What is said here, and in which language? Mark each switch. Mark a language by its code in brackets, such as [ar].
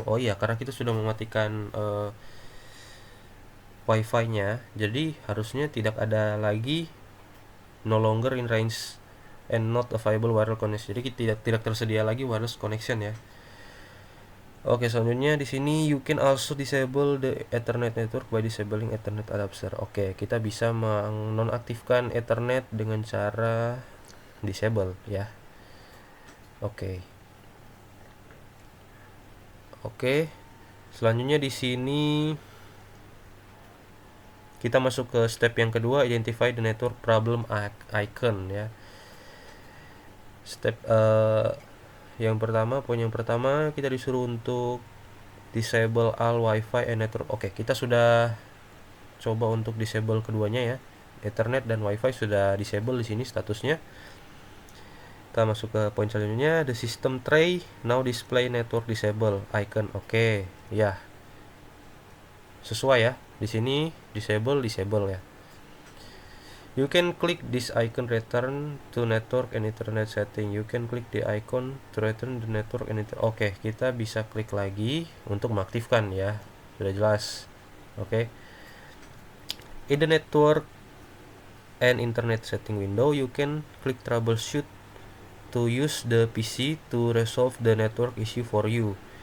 [id] Oh iya, karena kita sudah mematikan wifi-nya, jadi harusnya tidak ada lagi [en] no longer in range and not available wireless connection. [id] Jadi tidak tersedia lagi wireless connection ya. Oke, selanjutnya di sini [en] you can also disable the Ethernet network by disabling Ethernet adapter. [id] Oke, kita bisa menonaktifkan Ethernet dengan cara disable ya. Oke. Selanjutnya di sini kita masuk ke step yang kedua, [en] identify the network problem icon [id] ya. Step poin yang pertama kita disuruh untuk [en] disable all wifi and network. [id] Oke, kita sudah coba untuk disable keduanya ya. Ethernet dan wifi sudah disable di sini statusnya. Kita masuk ke poin selanjutnya, [en] the system tray now display network disable icon. [id] Oke, ya. Sesuai ya. Di sini [en] disable ya. You can click this icon return to network and internet setting. You can click the icon to return the network and internet. [id] Oke, kita bisa klik lagi untuk mengaktifkan ya. Sudah jelas. Oke. [en] In the network and internet setting window, you can click troubleshoot to use the PC to resolve the network issue for you.